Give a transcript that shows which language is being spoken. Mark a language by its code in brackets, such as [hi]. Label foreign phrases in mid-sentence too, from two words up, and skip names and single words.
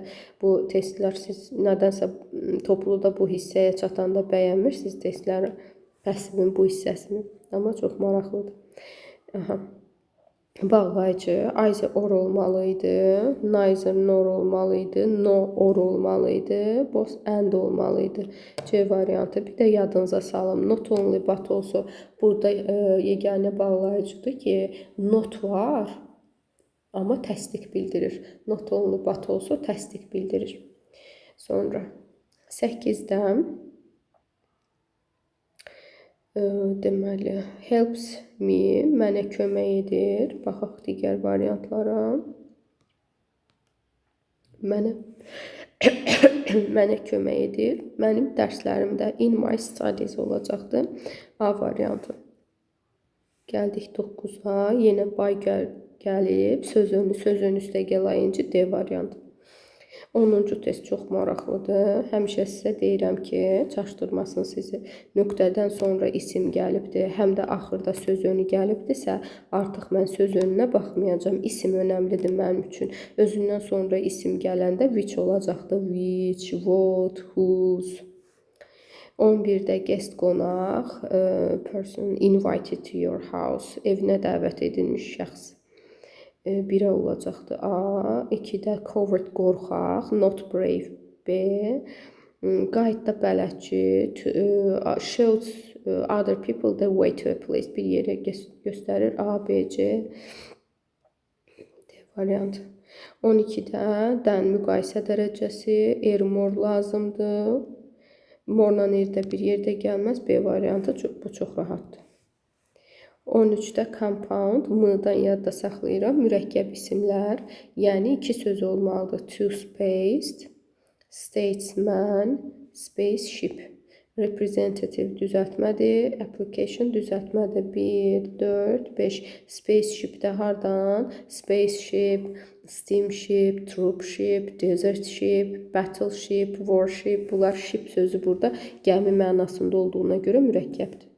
[az] Bu testlər siz nədənsə topluda bu hissəyə çatanda bəyənmirsiniz testləri, pəsivin bu hissəsini. Amma çox maraqlıdır. Aha. Bağlayıcı [en] either or [az] olmalıydı, [en] neither nor [az] olmalıydı, [en] no or [az] olmalıydı, [en] both and [az] olmalıydı. C variantı. Bir də yadınıza salım. [en] Not only but [az] olsa burada yeganə bağlayıcıdır ki, not var. Amma təsdiq bildirir. [en] Not only but [az] olsa təsdiq bildirir. Sonra 8-də deməli [en] helps me, [az] mənə kömək edir. Baxaq digər variantlara. Mənə kömək edir. Mənim dərslərimdə [en] in my studies [az] olacaqdır. A variantı. Gəldik 9-a. Yenə by gəlib, söz önü üstə gəlayınca D variantı. 10-cu test çox maraqlıdır. Həmişə sizə deyirəm ki, çaşdırmasın sizi. Nöqtədən sonra isim gəlibdir, həm də axırda söz önü gəlibdirsə, artıq mən söz önünə baxmayacağım. İsim önəmlidir mənim üçün. Özündən sonra isim gələndə which olacaqdır. [en] Which, what, whose. [az] 11-də guest qonaq, [en] person invited to your house, [az] evinə dəvət edilmiş şəxs. 1-ə olacaqdır A. 2-də coward qorxaq, [en] not brave [az] B. Qayıtda bələdçi, [en] shows other people the way to a place, [az] bir yerə göstərir A, B, C. D variantı. 12-də dən müqayisə dərəcəsi, more lazımdır. Morla erdə bir yerdə gəlməz, B variantı, bu çox rahatdır. 13-də compound, M-dan yadda saxlayıram, mürəkkəb isimlər, yəni 2 söz olmalıdır. [en] Two-spaced, statesman, spaceship. [az] Representative düzəltmədir, application düzəltmədir. 1, 4, 5. Spaceship-də hardan? [en] Spaceship, steamship, troopship, desert ship, battleship, warship. [az] Bunlar ship sözü burada gəmi mənasında olduğuna görə mürəkkəbdir.